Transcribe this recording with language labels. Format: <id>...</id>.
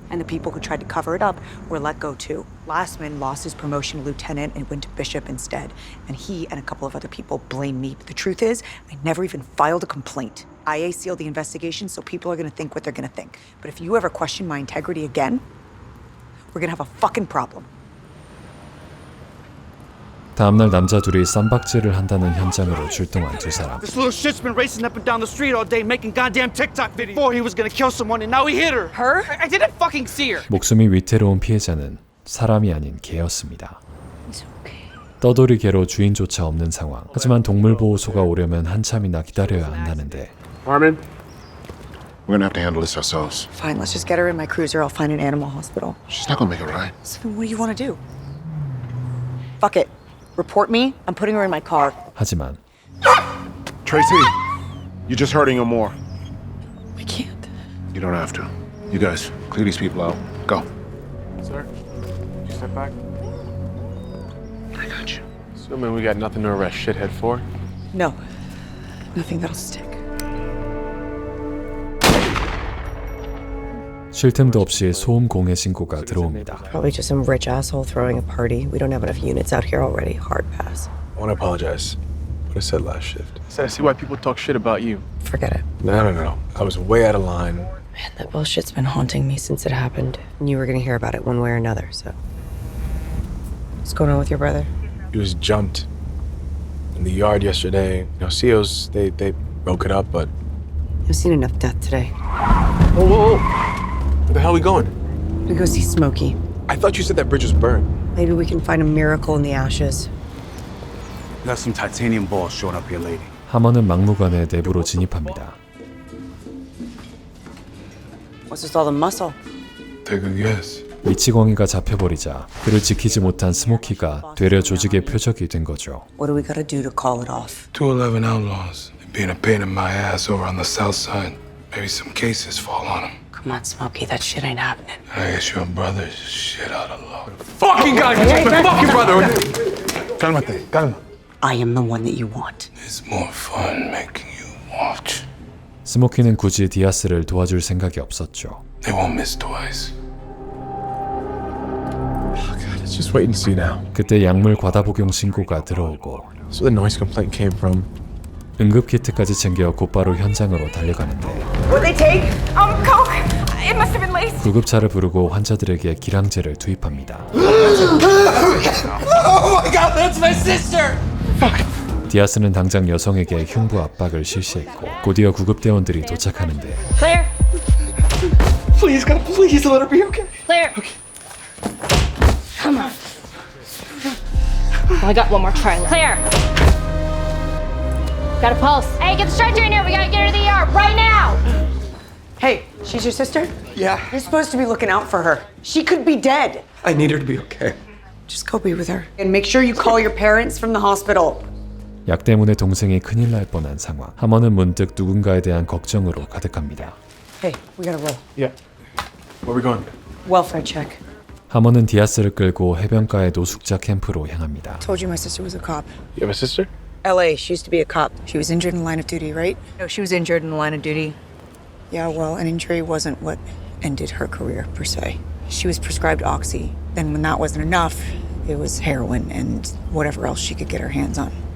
<en>And the people who tried to cover it up were let go too. Lastman lost his promotion to lieutenant and went to bishop instead. And he and a couple of other people blame me. But the truth is, I never even filed a complaint. IA sealed the investigation, so people are gonna think what they're gonna think. But if you ever question my integrity again, we're gonna have a fucking problem.</en> <ko>다음날 남자 둘이 쌈박질을 한다는 현장으로 출동한 두 사람.</ko> <en>This little shit's been racing up and down the street all day making goddamn TikTok videos. Before he was gonna kill someone and now he hit her. Her? I didn't fucking see her.</en> <ko>목숨이 위태로운 피해자는 사람이 아닌 개였습니다. 떠돌이 개로 주인조차 없는 상황. 하지만 동물보호소가 오려면 한참이나 기다려야 한다는데.</ko> <en>Armin, we're gonna have to handle this ourselves. Fine, let's just get her in my cruiser. I'll find an animal hospital. She's not gonna make it right. So then what do you want to do? Fuck it. Report me. I'm putting her in my car.</en> <ko>하지만</ko> <en>Tracy, you're just hurting her more. I can't. You don't have to. You guys, clear these people out. Go. Sir, you step back. I got you. Assuming we got nothing to arrest shithead for. No. Nothing that'll stick.</en> <ko>쉴 틈도 없이 소음 공해 신고가 들어옵니다.</ko> <en>Probably just some rich asshole throwing a party. We don't have enough units out here already. Hard pass. I want to apologize. What I said last shift. I said I see why people talk shit about you. Forget it. No. I was way out of line. Man, that bullshit's been haunting me since it happened. And you were gonna hear about it one way or another, so. What's going on with your brother? He was jumped in the yard yesterday. You know, Seals, they broke it up, but... I've seen enough death today. Whoa, whoa, whoa. Where the hell are we going? We go see Smokey. I thought you said that bridge was burned. Maybe we can find a miracle in the ashes. We got some titanium balls showing up here, lady.</en> <ko>하먼은 막무가내 내부로 진입합니다.</ko> <en>What's with all the muscle? Take a guess.</en> <ko>미치광이가 잡혀버리자 그를 지키지 못한 스모키가 되려 조직의 표적이 된 거죠.</ko> <en>What do we gotta do to call it off? 211 outlaws. They're being a pain in my ass over on the south side. Maybe some cases fall on them. Come on, Smokey, that shit ain't happening. I guess your brother's shit out of luck. Fucking guy, you took my fucking brother!</en> <es>Cálmate, calma.</es> <en>I am the one that you want. It's more fun making you watch.</en> <ko>스모키는 굳이 디아스를 도와줄 생각이 없었죠.</ko> <en>They won't miss twice. Let's just wait and see now.</en> <ko>그때 약물 과다 복용 신고가 들어오고</ko> <en>That's where the noise complaint came from.</en> <ko>응급 키트까지 챙겨 곧바로 현장으로 달려가는데</ko> <en>What they take? Coke. It must have been laced.</en> <ko>구급차를 부르고 환자들에게 기량제를 투입합니다.</ko> <en>Oh my god, that's my sister!</en> <ko>디아스는 당장 여성에게 흉부 압박을 실시했고 곧이어 구급대원들이 도착하는데</ko> <en>Claire. Please, God, please let her be okay. Claire. Okay. Come on. I got one more try left. Claire. Got a pulse. Hey, get the stretcher in here. We gotta get her to the ER right now. Hey, she's your sister? Yeah. You're supposed to be looking out for her. She could be dead. I need her to be okay. Just go be with her. And make sure you call your parents from the hospital.</en> <ko>약 때문에 동생이 큰일 날 뻔한 상황. 하먼은 문득 누군가에 대한 걱정으로 가득합니다.</ko> <en>Hey, we gotta roll. Yeah. Where are we going? Welfare check.</en> <ko>하먼은 디아스를 끌고 해변가의 노숙자 캠프로 향합니다.</ko> <en>Told you my sister was a cop. You have a sister? LA, she used to be a cop. She was injured in the line of duty, right? No, she was injured in the line of duty. Yeah, well, an injury wasn't what ended her career, per se. She was prescribed Oxy. Then when that wasn't enough, it was heroin and whatever else she could get her hands on.</en>